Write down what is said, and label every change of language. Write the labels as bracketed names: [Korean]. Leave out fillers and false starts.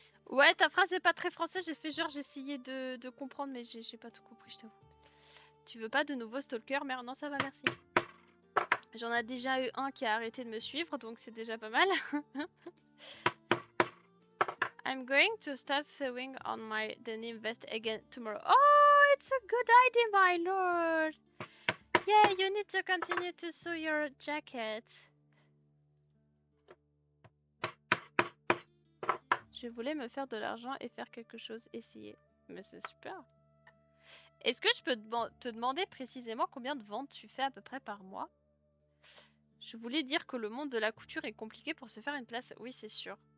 [French] Ouais, ta phrase est pas très français. J'ai fait genre, j'essayais de comprendre, mais j'ai pas tout compris, je t'avoue. Tu veux pas de nouveau stalker? Merde, non, ça va, merci. J'en ai déjà eu un qui a arrêté de me suivre, donc c'est déjà pas mal. [English] I'm going to start sewing on my denim vest again tomorrow. Oh, it's a good idea, my lord. Yeah, you need to continue to sew your jacket. [French] Je voulais me faire de l'argent et faire quelque chose, essayer. Mais c'est super. Est-ce que je peux te demander précisément combien de ventes tu fais à peu près par mois? Je voulais dire que le monde de la couture est compliqué pour se faire une place. Oui, c'est sûr.